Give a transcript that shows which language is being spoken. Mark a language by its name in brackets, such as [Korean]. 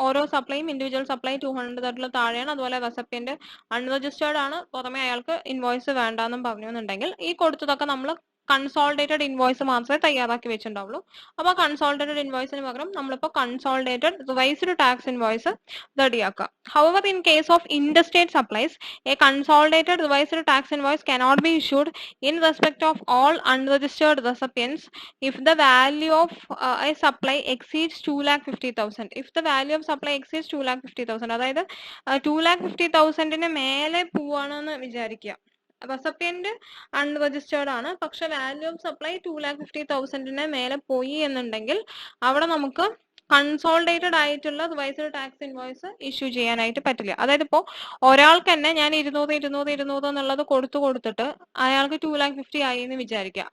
[Malayalam] ഓരോ സപ്ലൈയും individual supply 200 താഴെയാണ്, അതുപോലെ റെസിപ്പിയന്റ് അൺരജിസ്റ്റേർഡ് ആണ്, പുറമെ അയാൾക്ക് ഇൻവോയ്സ് വേണ്ടാന്നും പറഞ്ഞുണ്ടെങ്കിൽ ഈ കൊടുത്തതൊക്കെ നമ്മൾ കൺസോളിഡേറ്റഡ് ഇൻവോയ്സ് മാത്രമേ തയ്യാറാക്കി വെച്ചിട്ടുണ്ടാവുള്ളൂ. അപ്പൊ കൺസോളിഡേറ്റഡ് ഇൻവോയ്സിന് പകരം നമ്മളിപ്പോൾ consolidated revised tax invoice റെഡിയാക്കുക. [English] However, in case of interstate supplies, a consolidated revised tax invoice cannot be issued in respect of all unregistered recipients if the value of a supply exceeds 2,50,000. If the value of supply exceeds 2,50,000, [Malayalam] അതായത് 2,50,000 മേലെ പോവാണെന്ന് വിചാരിക്കുക. Recipient unregistered ആണ്, പക്ഷെ value of supply 2,50,000 മേലെ പോയി എന്നുണ്ടെങ്കിൽ അവിടെ നമുക്ക് കൺസോളിഡേറ്റഡ് ആയിട്ടുള്ള റിവൈസ്ഡ് ടാക്സ് ഇൻവോയ്സ് ഇഷ്യൂ ചെയ്യാനായിട്ട് പറ്റില്ല. അതായത് ഇപ്പോൾ ഒരാൾക്ക് തന്നെ ഞാൻ 200 എന്നുള്ളത് കൊടുത്തിട്ട് അയാൾക്ക് 2,50,000 ആയി എന്ന് വിചാരിക്കുക.